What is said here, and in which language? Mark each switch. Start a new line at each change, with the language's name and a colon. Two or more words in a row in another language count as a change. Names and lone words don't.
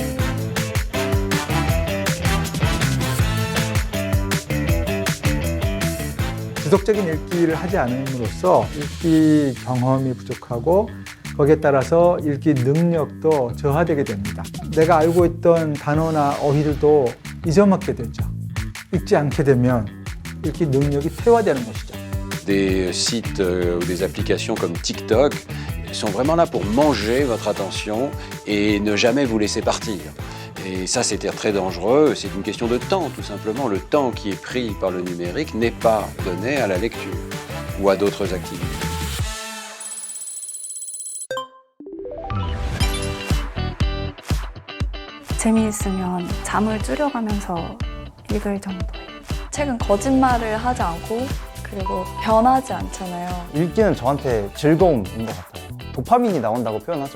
Korean: 지속적인 읽기를 하지 않음으로써 읽기 경험이 부족하고 거기에 따라서 읽기 능력도 저하되게 됩니다. 내가 알고 있던 단어나 어휘들도 잊어먹게 되죠. 읽지 않게 되면 읽기 능력이 퇴화되는 것이죠.
French: Des sites ou des applications comme TikTok sont vraiment là pour manger votre attention et ne jamais vous laisser partir. Et ça, c'est très dangereux. C'est une question de temps, tout simplement. Le temps qui est pris par le numérique n'est pas donné à la lecture ou à d'autres activités.
Korean: 재미있으면 잠을 줄여가면서 읽을 정도예요. 책은 거짓말을 하지 않고 그리고 변하지 않잖아요. 읽기는 저한테 즐거움인 것 같아요. 도파민이 나온다고 표현하죠.